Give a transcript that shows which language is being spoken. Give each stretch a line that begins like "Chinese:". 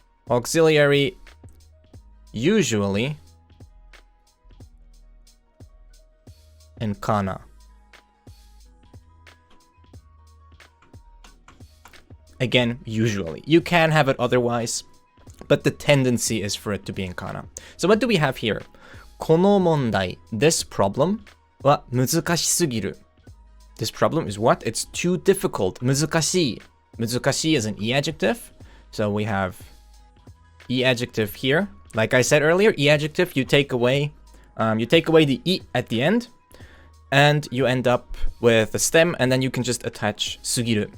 English: Auxiliary usually in kana. Again, usually. You can have it otherwise, but the tendency is for it to be in kana. So what do we have here?
Japanese: この問題,
English: this problem
Japanese: は難しすぎる.
English: This problem is what? It's too difficult. 難しい. 難しい is an e-adjective. So we have e-adjective here. Like I said earlier, e-adjective, you take away the e at the end, and you end up with a stem, and then you can just attach sugiru.